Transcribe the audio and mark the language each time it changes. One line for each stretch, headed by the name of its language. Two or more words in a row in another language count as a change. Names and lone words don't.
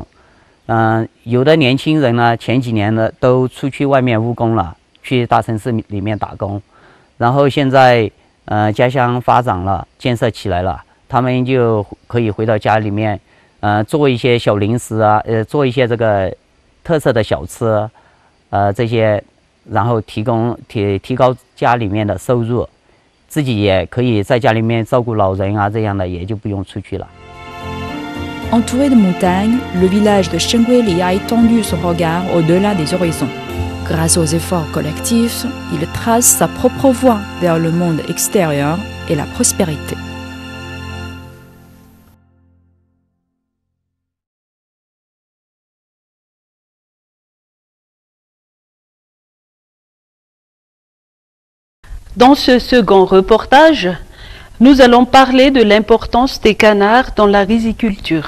Chinese: 有的年轻人呢，前几年呢都出去外面务工了，去大城市里面打工，然后现在家乡发展了，建设起来了，他们就可以回到家里面，做一些小零食啊，做一些这个特色的小吃，这些，然后提高家里面的收入。自己也可以在家里面照顾老人啊，这样的也就不用出去了。
French: Entouré de montagnes, le village de Shengguili a étendu son regard au-delà des horizons. Grâce aux efforts collectifs, il trace sa propre voie vers le monde extérieur et la prospérité. Dans ce second reportage, nous allons parler de l'importance des canards dans la riziculture.